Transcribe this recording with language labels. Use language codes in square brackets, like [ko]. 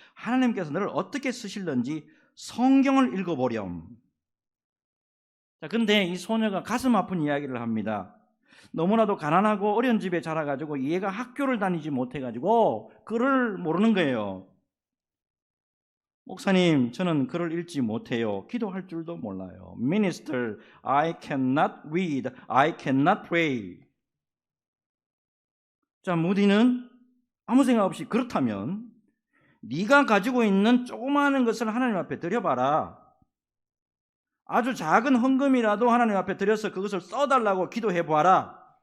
[ko] 하나님께서 너를 어떻게 쓰실는지 성경을 읽어보렴. 자, 근데 이 소녀가 가슴 아픈 이야기를 합니다. 너무나도 가난하고 어려운 집에 자라가지고 얘가 학교를 다니지 못해가지고 글을 모르는 거예요. 목사님, 저는 글을 읽지 못해요. 기도할 줄도 몰라요. [en] Minister, I cannot read, I cannot pray. [ko] 자, 무디는 아무 생각 없이 그렇다면 네가 가지고 있는 조그마한 것을 하나님 앞에 드려봐라. 아주 작은 헌금이라도 하나님 앞에 드려서 그것을 써달라고 기도해봐라.